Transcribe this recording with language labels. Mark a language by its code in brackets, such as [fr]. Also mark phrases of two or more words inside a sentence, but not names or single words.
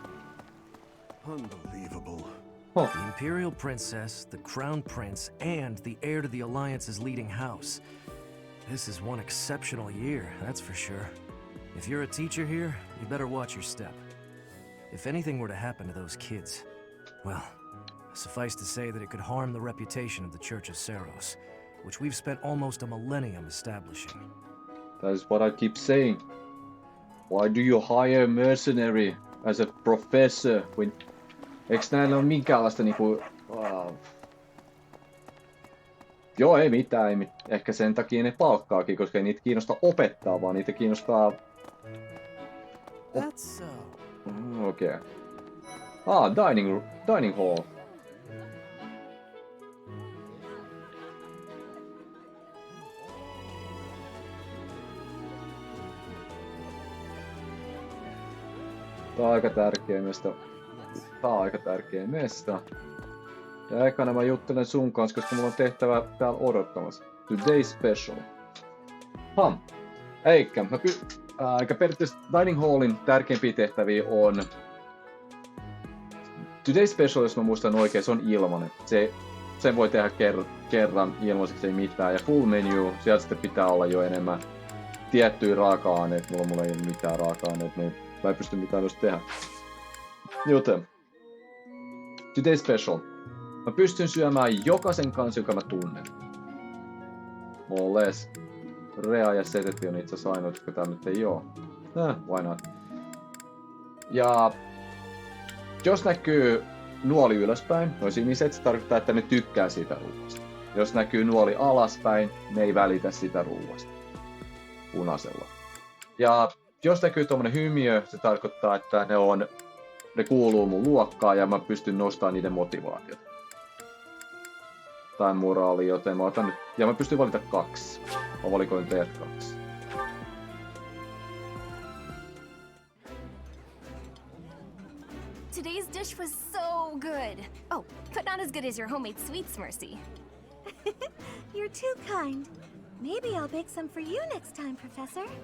[en] Unbelievable. Huh. The Imperial Princess, the Crown Prince, and the heir to the Alliance's leading house. This is one exceptional year, that's for sure. If you're a teacher here, you better watch your step. If anything were to happen to those kids, well, suffice to say that it could harm the reputation of the Church of Seros, which we've spent almost a millennium establishing. That is what I keep saying. Why do you hire a mercenary as a professor when... [fi] Eiks näillä ole minkäänlaista niinku... Joo, ei mitään. Ehkä sen takia ne palkkaakin, koska ei niitä kiinnosta opettaa, vaan niitä kiinnostaa... [en] That's so. Okei. Dining hall. [fi] Tää on aika tärkeä mesta. Ja ekana mä juttelen sun kanssa, koska mulla on tehtävä täällä odottamassa. [en] Today special. [fi] Eikä periaatteessa [en] Dining Hallin [fi] tärkeimpiä tehtäviä on... [en] Today special, [fi] jos mä muistan oikein, se on ilmanen. Sen voi tehdä kerran ilmaiseksi, ei mitään. Ja [en] full menu, [fi] sieltä sitten pitää olla jo enemmän tiettyjä raaka-aineita. Mulla ei ole mitään raaka-aineita, niin mä en pysty mitään just tehdä. Joten, [en] Today Special. [fi] Mä pystyn syömään jokaisen kanssa, joka mä tunnen. Molles. Rea ja Seteti on itse asiassa ainoa, jotka täällä nyt ei oo. [en] Why not? [fi] Ja jos näkyy nuoli ylöspäin, noin siniset, se tarkoittaa, että ne tykkää siitä ruuasta. Jos näkyy nuoli alaspäin, ne ei välitä sitä ruuasta. Punaisella. Ja jos näkyy tommonen hymiö, se tarkoittaa, että ne kuuluu mun luokkaan ja mä pystyn nostamaan niiden motivaatiota. Tai moraali, joten mä otan nyt... Ja mä pystyn valita 2. Mä valikoin teet 2. [en] Today's dish was so good. Oh, but not as good as your homemade sweets, Mercy. You're too kind. Maybe I'll bake some for you next time, Professor.